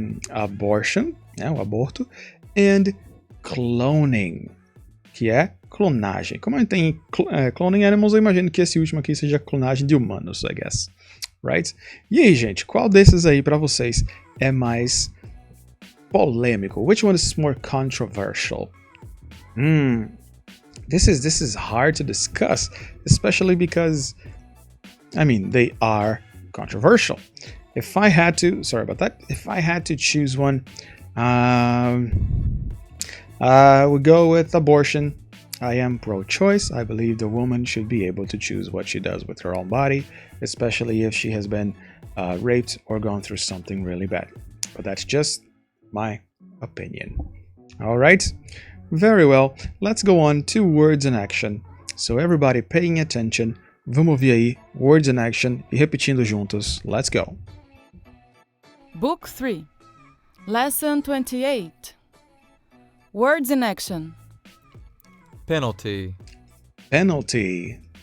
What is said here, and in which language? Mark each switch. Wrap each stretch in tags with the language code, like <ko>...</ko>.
<pt>Abortion, né? O aborto.</pt> <en>And cloning,</en> <pt>que é clonagem. Como a gente tem</pt> <en>cloning animals,</en> <pt>eu imagino que esse último aqui seja clonagem de humanos,</pt> <en>I guess. Right?</en> <pt>E aí, gente, qual desses aí para vocês é mais polêmico?</pt> <en>Which one is more controversial? This is hard to discuss, especially because, I mean, they are controversial. If I had to, sorry about that, if I had to choose one, I would go with abortion. I am pro-choice. I believe the woman should be able to choose what she does with her own body, especially if she has been raped or gone through something really bad. But that's just my opinion. All right? Very well. Let's go on to words in action. So everybody paying attention.</en> <pt>Vamos ouvir aí</pt> <en>words in action</en> <pt>e repetindo juntos.</pt> <en>Let's go. Book 3. Lesson 28. Words in action. Penalty. Penalty.</en>